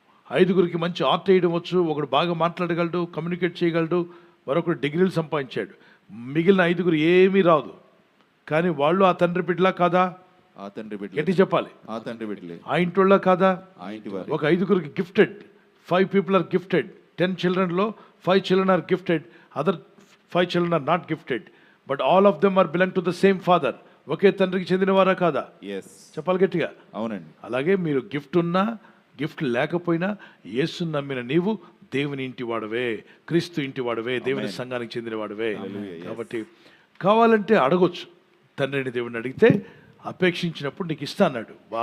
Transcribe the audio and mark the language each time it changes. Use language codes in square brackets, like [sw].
[te] 5గురికి మంచి ఆర్ట్ వేయడం వచ్చు, ఒకడు బాగా మాట్లాడగలడు, కమ్యూనికేట్ చేయగలడు, మరొకడు డిగ్రీలు సంపాదించాడు. మిగిలిన 5గురు ఏమీ రాదు. కానీ వాళ్ళు ఆ తండ్రి బిడ్డలా కాదా? ఆ తండ్రి బిడ్డ ఎట్టి చెప్పాలి. ఆ తండ్రి బిడ్డలే. ఆ ఇంటోళ్ళ కాదా? ఆ ఇంటి వారు. ఒక 5గురికి gifted, [en] 5 people are gifted. 10 childrenలో 5 children are gifted, other 5 children are not gifted, but all of them are belong to the same father. [te] ఒకే తండ్రికి చెందినవారా కాదా? చెప్పాలి గట్టిగా. అవునండి. అలాగే మీరు గిఫ్ట్ ఉన్నా గిఫ్ట్ లేకపోయినా యేసుని నమ్మిన నీవు దేవుని ఇంటి వాడవే, క్రీస్తు ఇంటి వాడవే, దేవుని సంఘానికి చెందిన వాడవే. కాబట్టి కావాలంటే అడగొచ్చు. తండ్రిని దేవుడిని అడిగితే అపేక్షించినప్పుడు నీకు ఇస్తా అన్నాడు.